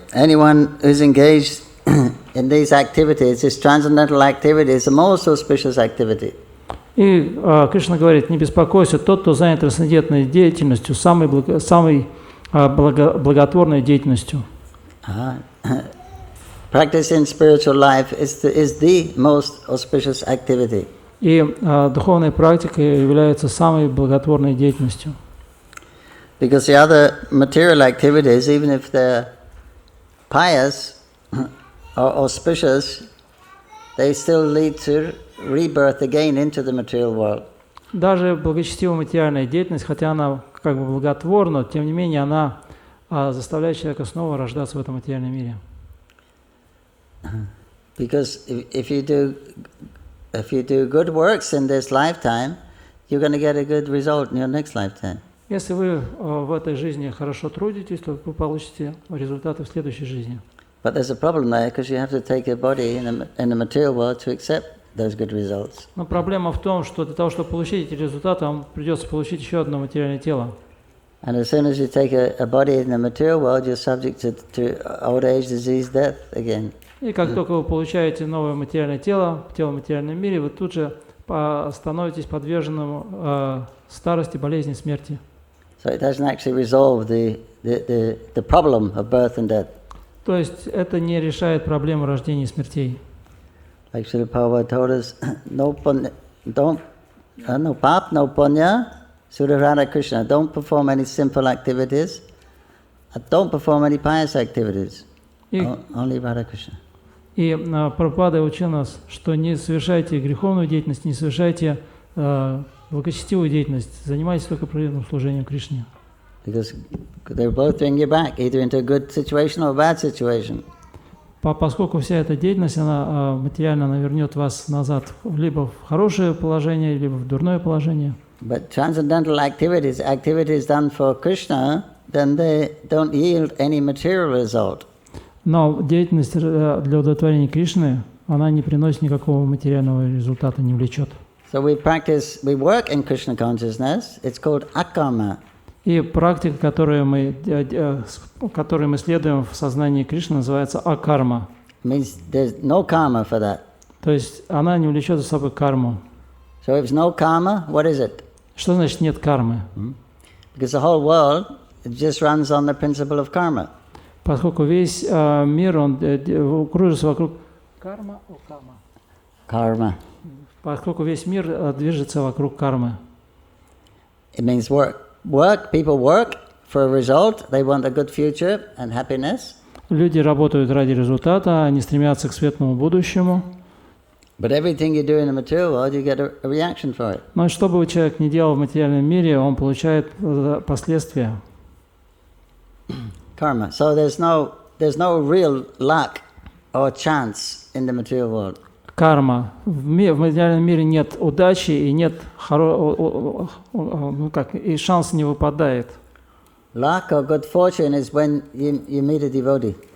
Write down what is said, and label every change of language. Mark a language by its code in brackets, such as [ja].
[en] Anyone who's engaged in these activities, these transcendental activities, the most auspicious activity. [ru] И Кришна говорит: не беспокойся, тот, кто занят трансцендентной деятельностью, самой благотворной деятельностью. [en] Practicing spiritual life is the most auspicious activity. [ru] И духовная практика является самой благотворной деятельностью. [en] Because the other material activities, even if they're pious or auspicious, they still lead to rebirth again into the material world. [ru] Даже благочестивая материальная деятельность, хотя она как бы благотворна, тем не менее она заставляет человека снова рождаться в этом материальном мире. [en] Because if you do good works in this lifetime, you're going to get a good result in your next lifetime. [ru] Если вы в этой жизни хорошо трудитесь, то вы получите результаты в следующей жизни. [en] But there's a problem there, because you have to take your body in the material world to accept those good results. [ru] Но проблема в том, что для того, чтобы получить эти результаты, вам придется получить еще одно материальное тело. [en] And as soon as you take a body in the material world, you're subject to old age, disease, death again. [ru] И как только вы получаете новое материальное тело, тело в материальном мире, вы тут же становитесь подверженным старости, болезни, смерти. [en] So it doesn't actually resolve the problem of birth and death. [ru] То есть это не решает проблему рождения и смертей. [en] Like Srila Prabhupada told us, no pap, no punya, Sura Radha Krishna. Don't perform any simple activities. Don't perform any pious activities. Only Radha Krishna. [ru] И Прабхупада учил нас, что не совершайте греховную деятельность, не совершайте благочестивую деятельность, занимайтесь только преданным служением Кришне. [en] Because they both bring you back either into a good situation or a bad situation. [ru] Поскольку вся эта деятельность, она материально вернет вас назад либо в хорошее положение, либо в дурное положение. [en] But transcendental activities done for Krishna, then they don't yield any material result. [ru] Но деятельность для удовлетворения Кришны, она не приносит никакого материального результата, не влечет. [en] So we work in Krishna consciousness. It's called akarma. [ru] И практика, которой мы следуем в сознании Кришны, называется акарма. [en] Means there's no karma for that. [ru] То есть она не влечет за собой карму. [en] So if there's no karma, what is it? [ru] Что значит нет кармы? [en] Because the whole world just runs on the principle of karma. [ru] Поскольку весь мир, он кружится вокруг [en] Karma. [ru] Поскольку весь мир движется вокруг кармы. [en] It means work. People work for a result. They want a good future and happiness. [ru] Люди работают ради результата, они стремятся к светлому будущему. [en] But everything you do in the material world, you get a reaction for it. [ru] Но что бы человек ни делал в материальном мире, он получает последствия. [en] Karma. So there's no real luck or chance in the material world. [ru] Карма. В материальном мире нет удачи и нет и шанс не выпадает. [en] Luck or good fortune is when you meet a devotee.